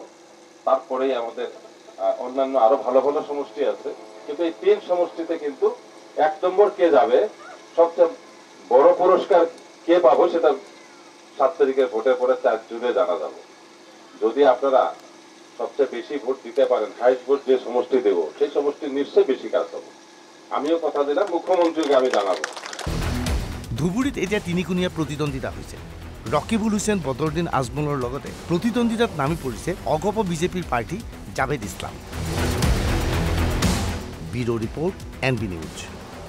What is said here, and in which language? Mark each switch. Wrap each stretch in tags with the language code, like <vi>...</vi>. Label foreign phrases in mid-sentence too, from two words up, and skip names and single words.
<bn>তারপরেই আমাদের অন্যান্য আরো ভালো ভালো সমষ্টি আছে, কিন্তু এই 3 সমষ্টিতে কিন্তু 1 নম্বর কে যাবে, সবচেয়ে বড় পুরস্কার কে পাবো সেটা 7 তারিখের ভোটের পরে 4 জুনে জানা যাবে। যদি আপনারা সবচেয়ে বেশি ভোট দিতে পারেন,</bn> <en>highest vote</en> <bn>যে সমষ্টি দেব সেই সমষ্টি নিশ্চয়ই বেশি কাজ হবে। আমিও কথা দিলাম মুখ্যমন্ত্রীকে আমি জানাবো।</bn> <as>ধুবুৰীত এতিয়া তিনিকোণীয়া প্ৰতিদ্বন্দ্বিতা হৈছে। ৰকিবুল হুছেইন বদৰুদ্দিন আজমলৰ লগতে প্ৰতিদ্বন্দ্বিতাত নামি পৰিছে অগপ বিজেপিৰ প্ৰাৰ্থী জাভেদ ইছলাম।</as> <en>bureau report NB News.</en>